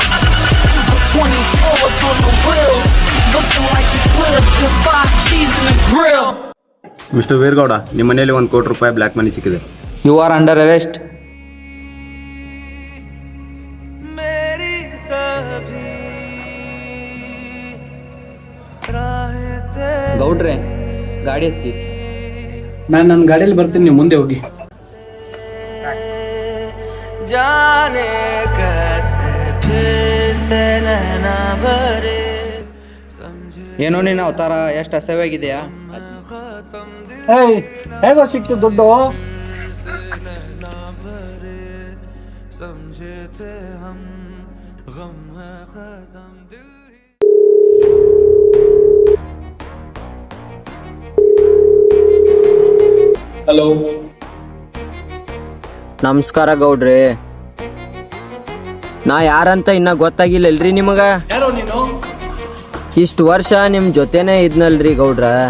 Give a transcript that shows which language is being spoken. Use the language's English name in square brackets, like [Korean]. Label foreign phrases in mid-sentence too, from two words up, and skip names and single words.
[English] The 24s on the wheels, looking like you put a good 5 G's in the grill. [Kannada] ಮಿಸ್ಟರ್ ವೀರಗೌಡ, ನಿಮ್ಮ ಮನೆಯಲ್ಲಿ 1 ಕೋಟಿ ರೂಪಾಯಿ [English] black money [Kannada] ಸಿಕ್ಕಿದೆ. [English] you are under arrest. [Kannada] ಗೌಡ್ರೆ, ಗಾಡಿ ಎತ್ತಿ. ನಾನು ನನ್ನ ಗಾಡಿಯಲ್ಲಿ ಬರ್ತೀನಿ, ನೀವು ಮುಂದೆ ಹೋಗಿ. [Hindi] जाने कैसे फिर से नैना भरे [Kannada] ಏನೋ ನಿನ್ನ ಅವತಾರ ಎಷ್ಟು ಅಸಹ್ಯವಾಗಿದೆಯಾ? ಹೇಗೋ ಸಿಕ್ತು ದುಡ್ಡು? [Hindi] समझे थे हम गम है खत्म दिल. [Kannada] ಹಲೋ, ನಮಸ್ಕಾರ ಗೌಡ್ರೆ. ನಾ ಯಾರಂತ ಇನ್ನ ಗೊತ್ತಾಗಿಲ್ಲಲ್ರಿ ನಿಮಗ? ಯಾರೋ ನೀನು? ಇಷ್ಟು ವರ್ಷ ನಿಮ್ ಜೊತೆನೇ ಇದ್ನಲ್ರಿ ಗೌಡ್ರ.